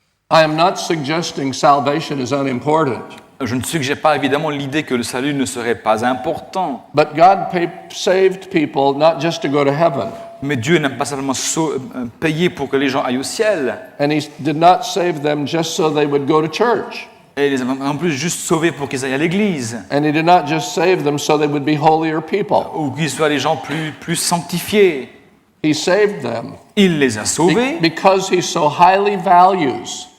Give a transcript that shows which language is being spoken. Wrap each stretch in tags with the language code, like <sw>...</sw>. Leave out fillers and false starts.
<en>I am not suggesting salvation is unimportant,</en> <fr>Je ne suggère pas évidemment l'idée que le salut ne serait pas important.</fr> <en>but God saved people not just to go to heaven,</en> <fr>Mais Dieu n'a pas simplement payé pour que les gens aillent au ciel.</fr> <en>and He did not save them just so they would go to church,</en> <fr>Et il les a en plus juste sauvés pour qu'ils aillent à l'église.</fr> <en>and He did not just save them so they would be holier people.</en> <fr>Ou qu'ils soient des gens plus sanctifiés.</fr> <en>He saved them</en> <fr>Il les a sauvés</fr> <en>because He so highly values</en>